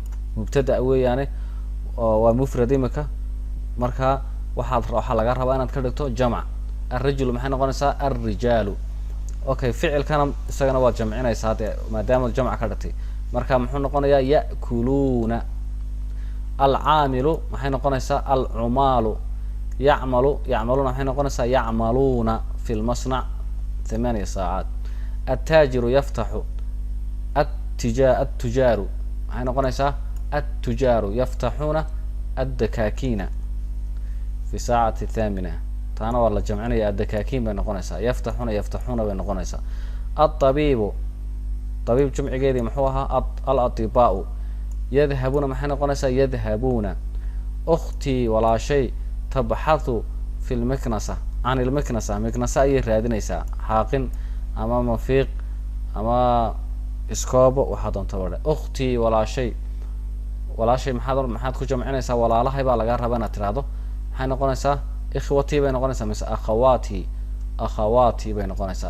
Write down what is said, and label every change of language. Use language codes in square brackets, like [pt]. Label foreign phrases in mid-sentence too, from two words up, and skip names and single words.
[so] mubtada weeyaane waa mufrad imika marka waxaa laga rabaa inaad ka dhigto jamc ar-rajulu maxay noqonaysaa ar-rijaalu okay ficilkana isagana waad jamcinaysaa hadee maadaama jamc ka dhigtay marka muxuu noqonayaa ya'kuluuna al-caamilu maxay noqonaysaa al-cumaalu yacmaluna maxay noqonaysaa [ar] يعملون في المصنع 8 ساعات التاجر يفتح [so] التجار maxay noqonaysaa [ar] التجار يفتحون الدكاكين في ساعة 8 [so] taana waa la jamcinaya الدكاكين bay noqonaysaa يفتحون bay noqonaysaa [ar] الطبيب طبيب [so] jumcigeedii muxuu ahaa [ar] الأطباء يذهبون [so] maxay noqonaysaa يذهبون أختي walaashay [ar] تبحث في المكنسة عن المكنسة مكنسة [so] ayay raadinaysaa xaaqin ama mafiiq ama iskoobo waxaa doonta wada أختي walaashay maxaad ku jamcinaysaa walaalahay baa laga rabaa inaad tiraahdo maxay noqonaysaa ikhwati bay noqonaysaa mise akhawaati akhawaati bay noqonaysaa.